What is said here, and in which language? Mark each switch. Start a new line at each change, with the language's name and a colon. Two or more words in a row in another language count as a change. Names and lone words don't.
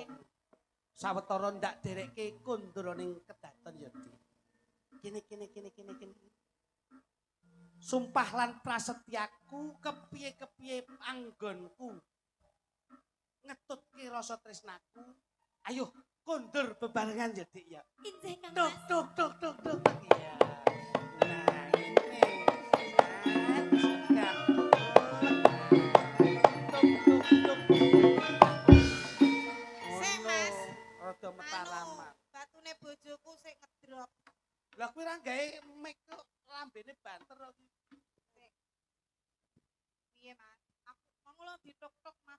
Javanese: Sawetara ndak derekke kondur ning kedaton ya, Dik. Kene. sumpah lan prasetyaku kepiye-kepiye panggonku ngetutke rasa tresnaku. Ayo kondur bebarengan ya Dik ya. Injih Kang Tuk Mas. tuk tuk tuk tuk.
Indonesian: Iya. Nah, ini. Nah, tuk tuk tuk.
Javanese: Sik, Mas. Rada metaraman. Batune bojoku sik ngedrop. Lah kuwi ra gawe mic kok lambene banter kok. Piye, Mas? Aku mau lo ditok-tok, Mas.